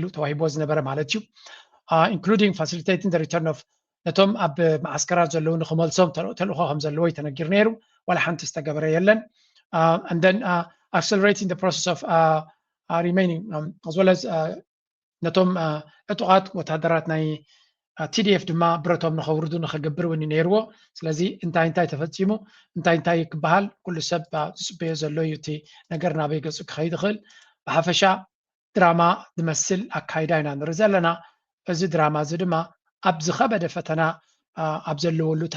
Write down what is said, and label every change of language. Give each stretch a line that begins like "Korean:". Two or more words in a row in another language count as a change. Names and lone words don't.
Tigrinya: ተዋሂቦ ዝነበረ ማለት እዩ
English: including facilitating the return of
Tigrinya: ነቶም ኣብ ማዓስከራት ዘለዉ ንክመልሶም ተልእኾ ከም ዘለዎ ተነጊር ነይሩ ወላ ሓንቲ ዝተገበረ የለን
English: and then accelerating the process of remaining as well as
Tigrinya: ነቶም ዕጡቃት ወታደራት ናይ TDF ድማ ብረቶም ንኸውርዱ ንኽገብር እውን ነይርዎ ስለዚ እንታይ ተፈፂሙ እንታይ ክበሃል ኩሉ ሰብ ዝፅበዮ ዘሎ እዩ እቲ ነገር ናበይ ገፁ ክኸይድ ይኽእል ብሓፈሻ ድራማ ዝመስል ኣካይዳ ኢና ንርኢ ዘለና እዚ ድራማ እዚ ድማ ኣብ ዝኸበደ ፈተና ኣብ ዘለወሉ እቲ